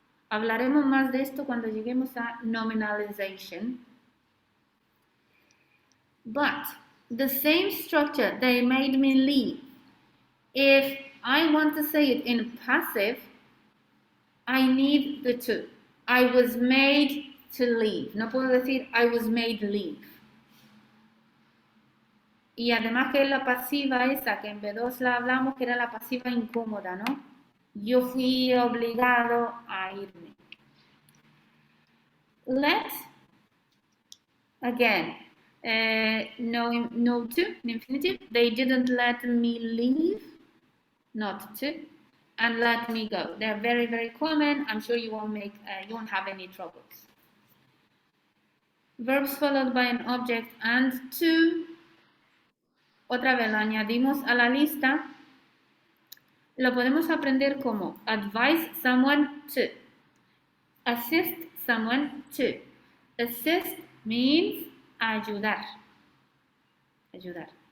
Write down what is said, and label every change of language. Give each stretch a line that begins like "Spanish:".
Spanish: Hablaremos más de esto cuando lleguemos a nominalization.
English: But the same structure, they made me leave. If I want to say it in passive, I need the to. I was made to leave.
Spanish: No puedo decir
English: I was made leave.
Spanish: Y además que es la pasiva esa, que en B2 la hablamos, que era la pasiva incómoda, ¿no? Yo fui obligado a irme.
English: Let, again, no to, infinitive. They didn't let me leave, not to. And let me go. They're very, very common. I'm sure you won't have any troubles. Verbs followed by an object and to.
Spanish: Otra vez lo añadimos a la lista. Lo podemos aprender como
English: advise someone to. Assist someone to. Assist means ayudar. Ayudar.